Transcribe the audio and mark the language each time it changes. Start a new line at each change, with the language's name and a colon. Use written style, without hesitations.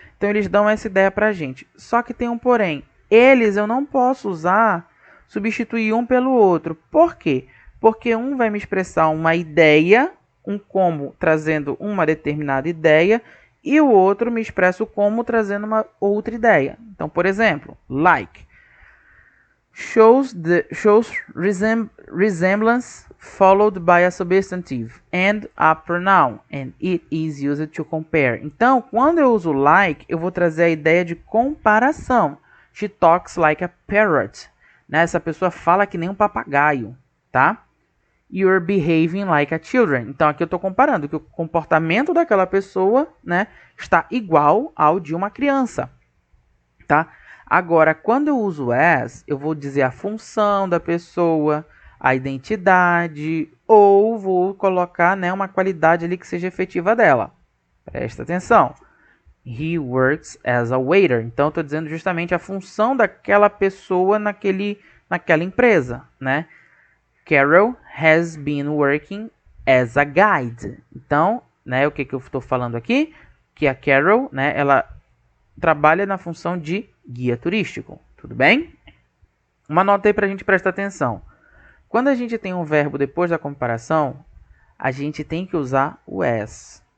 Portuguese: Então, eles dão essa ideia pra gente. Só que tem um porém. Eles eu não posso substituir um pelo outro. Por quê? Porque um vai me expressar uma ideia, um como trazendo uma determinada ideia, e o outro me expressa o como trazendo uma outra ideia. Então, por exemplo, like.
English: Shows resemblance followed by a substantive and a pronoun, and it is used to compare.
Portuguese: Então, quando eu uso like, eu vou trazer a ideia de comparação.
English: She talks like a parrot,
Portuguese: né? Essa pessoa fala que nem um papagaio, tá?
English: You're behaving like a children.
Portuguese: Então aqui eu estou comparando que o comportamento daquela pessoa, né, está igual ao de uma criança, tá? Agora, quando eu uso as, eu vou dizer a função da pessoa, a identidade, ou vou colocar, né, uma qualidade ali que seja efetiva dela. Presta atenção.
English: He works as a waiter.
Portuguese: Então, estou dizendo justamente a função daquela pessoa naquela empresa, né?
English: Carol has been working as a guide.
Portuguese: Então, né, o que eu estou falando aqui? Que a Carol, né, ela trabalha na função de guia turístico. Tudo bem? Uma nota aí para a gente prestar atenção. Quando a gente tem um verbo depois da comparação, a gente tem que usar o as.